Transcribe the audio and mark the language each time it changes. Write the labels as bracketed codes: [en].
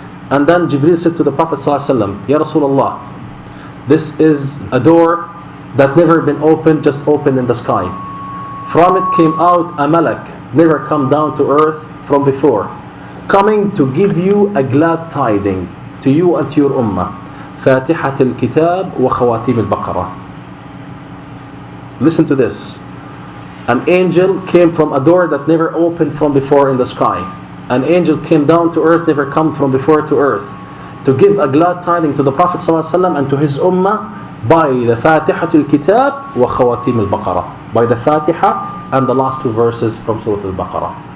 [en] And then Jibreel said to the Prophet ﷺ, Ya Rasulullah, this is a door that never been opened, just opened in the sky. From it came out a malak, never come down to earth from before, coming to give you a glad tiding to you and to your ummah. [ar] فاتحة الكتاب وخواتيم البقرة. [en] Listen to this. An angel came from a door that never opened from before in the sky. An angel came down to earth, never come from before to earth, to give a glad tiding to the Prophet ﷺ and to his ummah by the Fatihatul Kitab wa Khawatim al-Baqarah, by the Fatiha and the last two verses from Surah al-Baqarah.